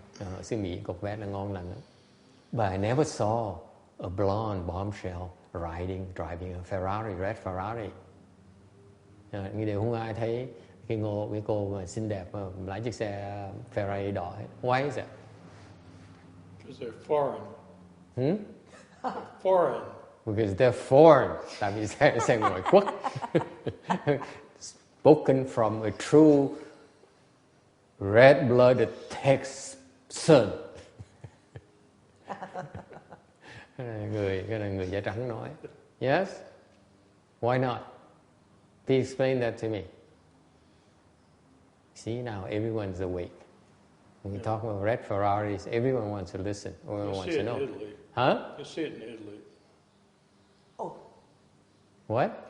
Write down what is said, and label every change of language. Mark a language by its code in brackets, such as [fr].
[vi] Ở xứ Mỹ Corvette là ngon lành. [en] But I never saw a blonde bombshell driving a Ferrari, red Ferrari. [vi] Như đều không ai thấy cái cô mà xinh đẹp mà lái chiếc xe Ferrari đỏ. [en] Why is that? Because they're foreign. Foreign. Because they're foreign. [vi] Tại vì xe ngoại quốc. [en] Spoken from a true red-blooded Texan. [vi] Cái này người da trắng nói. [en] Yes? Why not? Please explain that to me. See, now everyone's awake. When we talk about red Ferraris, everyone wants to listen. Everyone wants to know. Italy. Huh? You see it in Italy. Oh. What?